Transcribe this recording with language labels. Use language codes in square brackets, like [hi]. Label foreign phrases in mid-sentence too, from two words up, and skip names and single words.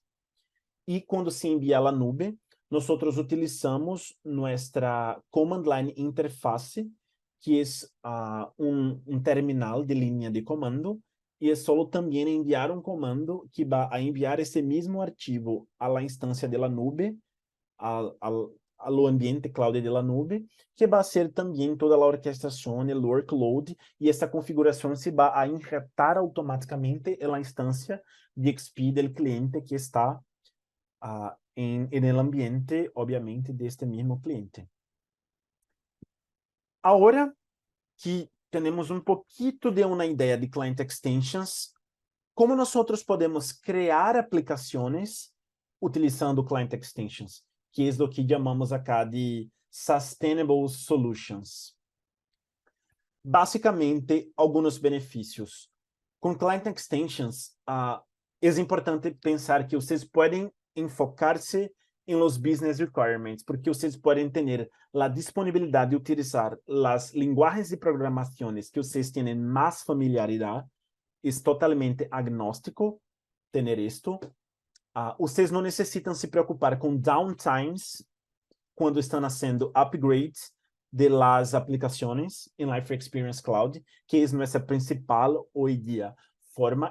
[pt] E quando se envia a nube, nós utilizamos nossa [en] Command Line Interface, [pt] que é um terminal de linha de comando, e é só também enviar um comando que vai enviar esse mesmo arquivo à instância da nube, ao ambiente cloud da nube, que vai ser também toda a orquestração, o workload, e essa configuração se vai a injetar automaticamente na instância de XP do cliente que está [es] en el ambiente, [pt] obviamente, deste mesmo cliente. Agora que temos um pouquinho de uma ideia de [en] client extensions, [pt] como nós podemos criar aplicações utilizando [en] client extensions, [pt] que é o que chamamos acá de [en] sustainable solutions. [pt] Basicamente, alguns benefícios. Com [en] Client Extensions, [pt] é importante pensar que vocês podem enfocar-se em los [en] business requirements, [pt] porque vocês podem ter a disponibilidade de utilizar as linguagens de programações que vocês têm mais familiaridade. É totalmente agnóstico ter isto. Vocês não necessitam se preocupar com downtimes quando estão fazendo upgrades de las aplicações em Life Experience Cloud, que é nossa principal hoje em dia forma.